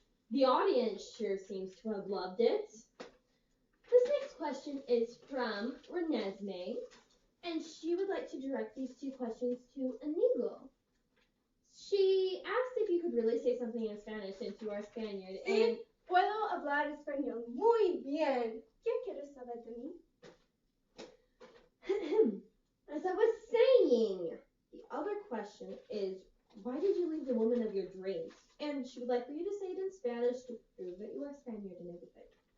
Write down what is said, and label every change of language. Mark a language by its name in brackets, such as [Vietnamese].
[English] The audience sure seems to have loved it. This next question is from Renesmee, and she would like to direct these two questions to Inigo. She asked if you could really say something in Spanish since you are Spaniard, and [Spanish] Puedo hablar español muy bien. ¿Qué quieres saber de mí? [English] as I was saying, the other question is, why did you leave the woman of your dreams? And she would like for you to say it in Spanish to prove that you are Spaniard and everything.